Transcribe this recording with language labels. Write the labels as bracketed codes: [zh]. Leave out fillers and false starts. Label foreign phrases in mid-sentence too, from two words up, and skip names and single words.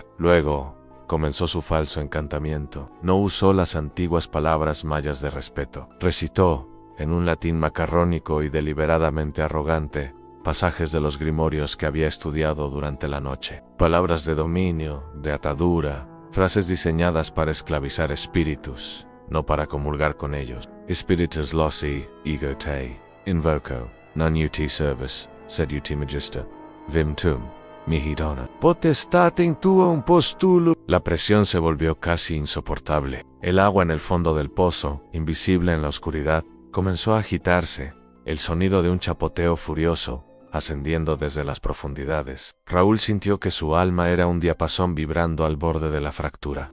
[es] Luego comenzó su falso encantamiento. No usó las antiguas palabras mayas de respeto. Recitó, en un latín macarrónico y deliberadamente arrogante, pasajes de los grimorios que había estudiado durante la noche. Palabras de dominio, de atadura, frases diseñadas para esclavizar espíritus, no para comulgar con ellos. [la] Spiritus loci, ego te, invoco, non uti servis, sed uti magister, vim tum, mihi dona. Potestatem tuum postulo. [es] La presión se volvió casi insoportable. El agua en el fondo del pozo, invisible en la oscuridad, comenzó a agitarse, el sonido de un chapoteo furioso, ascendiendo desde las profundidades. Raúl sintió que su alma era un diapasón vibrando al borde de la fractura.